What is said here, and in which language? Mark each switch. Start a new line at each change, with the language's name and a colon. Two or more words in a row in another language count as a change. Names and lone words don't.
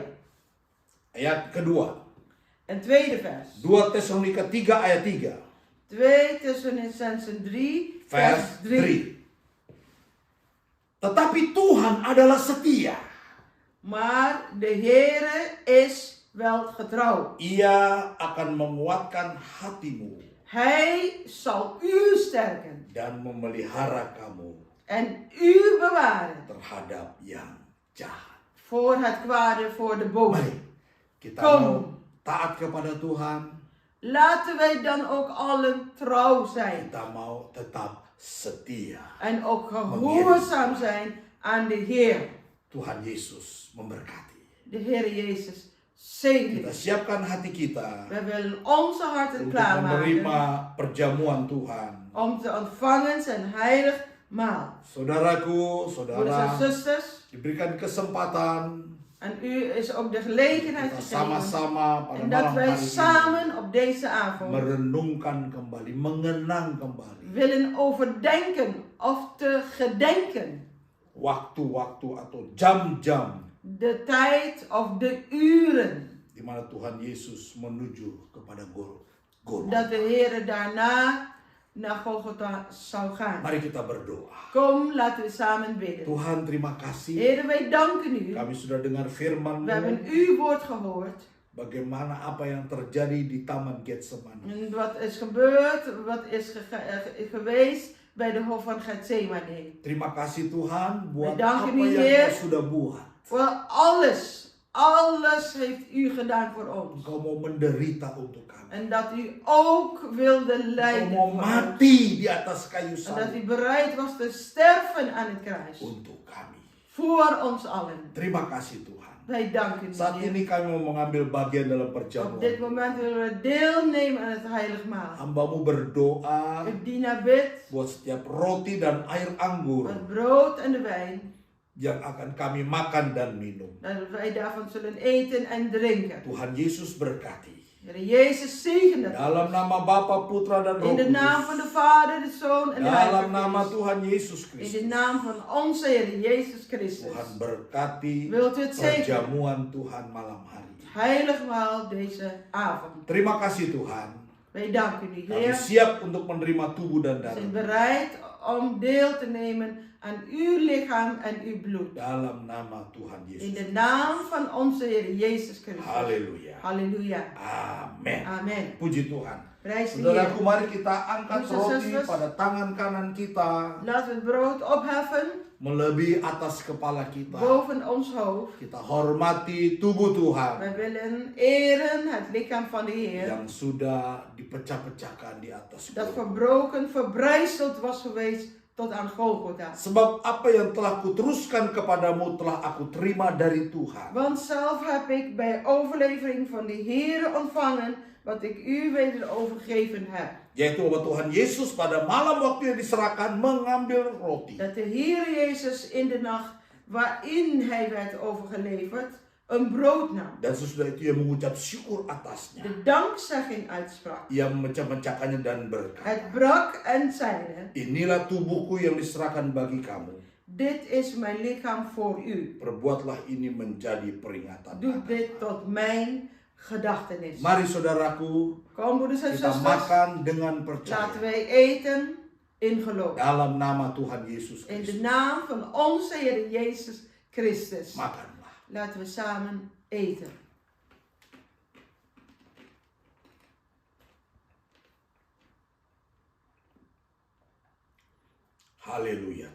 Indonesian: Ayat kedua.
Dutch: En tweede vers.
Indonesian: 2 Tesalonika 3 ayat 3.
Dutch: 2 Tessalonicenzen 3 Vers vers 3. 3.
Indonesian: Tetapi Tuhan adalah setia.
Dutch: Maar de Heere is wel getrouw.
Indonesian: Ia akan menguatkan hatimu
Dutch: Hij zal u sterken
Indonesian: dan memelihara kamu
Dutch: en u bewaren
Indonesian: terhadap yang jahat.
Dutch: voor het kwade, voor de boze.
Indonesian: Mari kita
Dutch: Kom.
Indonesian: mau taat kepada Tuhan.
Dutch: Laten wij dan ook allen trouw zijn
Indonesian: Kita mau tetap setia.
Dutch: en ook gehoorzaam zijn aan de Heer.
Indonesian: Tuhan Yesus memberkati.
Dutch: De Heer Jezus zegen.
Indonesian: Kita siapkan hati kita
Dutch: We willen onze harten
Indonesian: untuk
Dutch: klaarmaken
Indonesian: menerima perjamuan Tuhan.
Dutch: om te ontvangen zijn heilig maal.
Indonesian: Saudaraku,
Dutch: Broeders en
Indonesian: saudara,
Dutch: zusters,
Indonesian: diberikan kesempatan
Dutch: en u is ook de gelegenheid
Indonesian: kita
Dutch: gegeven
Indonesian: sama-sama pada
Dutch: en dat
Indonesian: malam
Dutch: wij
Indonesian: hari ini
Dutch: samen op deze avond
Indonesian: merenungkan kembali, mengenang kembali
Dutch: willen overdenken of te gedenken.
Indonesian: waktu-waktu atau jam-jam
Dutch: De tijd of de uren
Indonesian: di mana Tuhan Yesus menuju kepada Golgota.
Dutch: dat de Heer daarna naar Golgotha zou gaan.
Indonesian: Mari kita berdoa.
Dutch: Kom, laten we samen bidden.
Indonesian: Tuhan, terima kasih.
Dutch: Heer, wij danken u.
Indonesian: Kami sudah dengar firman-Mu.
Dutch: We hebben uw woord gehoord.
Indonesian: Bagaimana apa yang terjadi di Taman Getsemani.
Dutch: En wat is gebeurd, wat is geweest bij de Hof van Getsemani.
Indonesian: Terima kasih Tuhan buat
Dutch: We danken
Indonesian: apa
Dutch: u,
Indonesian: yang
Dutch: Heer.
Indonesian: Kau sudah buat.
Dutch: Voor alles heeft u gedaan voor ons.
Indonesian: Engkau mau menderita untuk kami.
Dutch: En dat u ook wilde
Indonesian: Engkau
Dutch: lijden
Indonesian: mau
Dutch: voor ons.
Indonesian: mati di atas kayu
Dutch: En dat u
Indonesian: salib
Dutch: bereid was te sterven aan het kruis.
Indonesian: untuk kami.
Dutch: Voor ons allen.
Indonesian: Terima kasih Tuhan.
Dutch: Wij danken u,
Indonesian: Saat
Dutch: Heer.
Indonesian: ini kami mau mengambil bagian dalam
Dutch: Op
Indonesian: perjamuan.
Dutch: dit moment willen we deelnemen aan het heilig maal.
Indonesian: Hamba-Mu berdoa
Dutch: Uw dienaar bidt
Indonesian: buat setiap roti dan air anggur
Dutch: het brood en de wijn.
Indonesian: yang akan kami makan dan minum.
Dutch: Dat wij daarvan zullen eten en drinken.
Indonesian: Tuhan Yesus berkati.
Dutch: Heer Jezus zegen dat.
Indonesian: Dalam nama Bapa, Putra dan Roh
Dutch: In de naam van
Indonesian: Kudus.
Dutch: de Vader, de Zoon en de
Indonesian: Dalam
Dutch: Heilige
Indonesian: nama
Dutch: Geest.
Indonesian: Tuhan Yesus
Dutch: In de
Indonesian: Kristus.
Dutch: naam van onze Heer Jezus Christus.
Indonesian: Tuhan berkati
Dutch: Wilt u het zegenen?
Indonesian: perjamuan Tuhan malam hari.
Dutch: Heilig maal deze avond.
Indonesian: Terima kasih Tuhan.
Dutch: Wij danken u,
Indonesian: Kami
Dutch: Heer.
Indonesian: siap untuk menerima tubuh dan
Dutch: We zijn
Indonesian: darah
Dutch: bereid om deel te nemen aan uw lichaam en uw bloed.
Indonesian: Dalam nama Tuhan
Dutch: In
Indonesian: Yesus.
Dutch: de naam van onze Heer Jezus Christus.
Indonesian: Haleluya.
Dutch: Halleluja.
Indonesian: Amin.
Dutch: Amen.
Indonesian: Puji Tuhan.
Dutch: Prijs de
Indonesian: Saudaraku,
Dutch: Heer.
Indonesian: mari kita angkat
Dutch: Broeders en
Indonesian: roti
Dutch: zusters.
Indonesian: pada tangan kanan kita,
Dutch: Laten we het brood opheffen
Indonesian: melebihi atas kepala kita.
Dutch: boven ons hoofd.
Indonesian: Kita hormati tubuh Tuhan
Dutch: Wij willen eren het lichaam van de Heer.
Indonesian: yang sudah dipecah-pecahkan di atas
Dutch: Dat
Indonesian: Golgotha.
Dutch: verbroken, verbrijzeld was geweest tot aan Golgotha.
Indonesian: Sebab apa yang telah kuteruskan kepadamu telah aku terima dari Tuhan.
Dutch: Want zelf heb ik bij overlevering van de Heer ontvangen wat ik u weder overgegeven heb.
Indonesian: Yaitu bahwa Tuhan Yesus pada malam waktu yang diserahkan mengambil roti.
Dutch: Dat de Heer Jezus in de nacht waarin hij werd overgeleverd, een brood nam.
Indonesian: Dan sesudah itu ia mengucap syukur atasnya.
Dutch: De dankzegging uitsprak.
Indonesian: Ia memecah-mecahkannya dan berkata,
Dutch: Het brak en zeide,
Indonesian: inilah tubuhku yang diserahkan bagi kamu.
Dutch: dit is mijn lichaam voor u.
Indonesian: Perbuatlah ini menjadi peringatan.
Dutch: Doe dit tot mijn gedachtenis.
Indonesian: Mari saudaraku,
Dutch: Kom broeders en
Indonesian: kita
Dutch: zusters,
Indonesian: makan dengan
Dutch: laten
Indonesian: percaya.
Dutch: wij eten in geloof.
Indonesian: Dalam nama Tuhan Yesus
Dutch: In de
Indonesian: Kristus.
Dutch: naam van onze Heer Jezus Christus.
Indonesian: Makanlah.
Dutch: Laten we samen eten.
Indonesian: Haleluya.